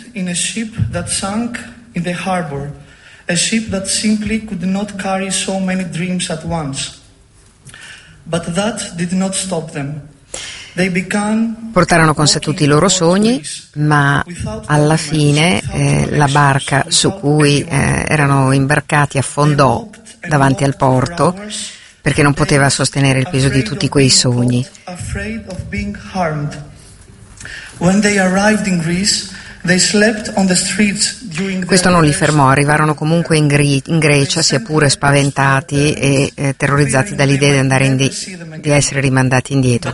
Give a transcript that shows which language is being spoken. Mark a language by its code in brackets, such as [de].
[it] di una nave che [en] sank in the harbor. A ship that simply could not carry so many dreams at once. But that did not stop them. They began [it] portarono con sé tutti i loro sogni, ma alla fine la barca su cui erano imbarcati affondò davanti al porto perché non poteva sostenere il peso di tutti quei sogni. [en] Afraid of being harmed. When they arrived in Greece, they slept on the streets. [it] Questo non li fermò, arrivarono comunque in Grecia, sia pure spaventati e terrorizzati dall'idea di essere rimandati indietro.